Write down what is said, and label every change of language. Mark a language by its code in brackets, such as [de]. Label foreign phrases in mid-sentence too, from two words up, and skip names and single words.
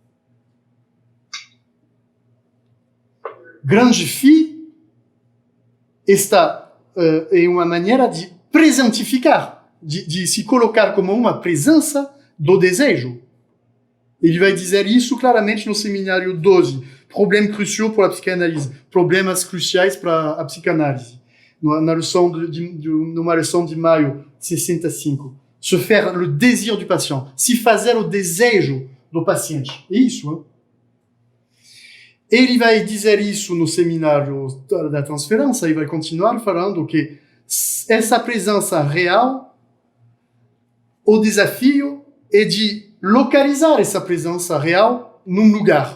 [pt] Grande Phi está em uma maneira de presentificar, de se colocar como uma presença do desejo. Ele vai dizer isso claramente no seminário 12, [fr] Problèmes cruciaux pour la psychanalyse, [pt] problemas cruciais para a psicanálise, numa lição de maio de 65. [fr] Se faire le désir du patient, [pt] se fazer o desejo do paciente. É isso, hein? Ele vai dizer isso no seminário da transferência e vai continuar falando que essa presença real, o desafio é de localizar essa presença real num lugar.